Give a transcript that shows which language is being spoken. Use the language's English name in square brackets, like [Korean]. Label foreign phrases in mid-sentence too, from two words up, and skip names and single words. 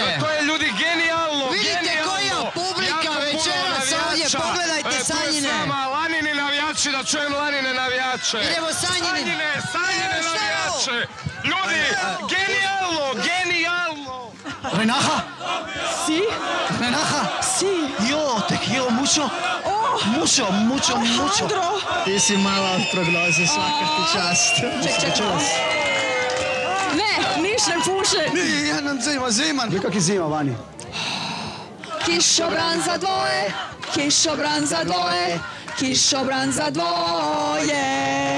[Croatian] To je ljudi genijalno, Vidite koja publika večeras ovdje, pogledajte Sanjine. Lanini navijači, da čujem Lanine navijače. Idemo Sanjine. Sanjine navijače. Ljudi, genijalno, genijalno. [Spanish] Renaha? Si? Renaha? Si? Jo, te quiero mucho. Mucho, mucho, mucho. [Croatian] Ti si mala od prognoze, svaka ti čast. Ček. Ne, niš ne puše. Nije, nam zima. Gdje kak je zima vani? Kišobran za dvoje, kišobran za dvoje, kišobran za dvoje.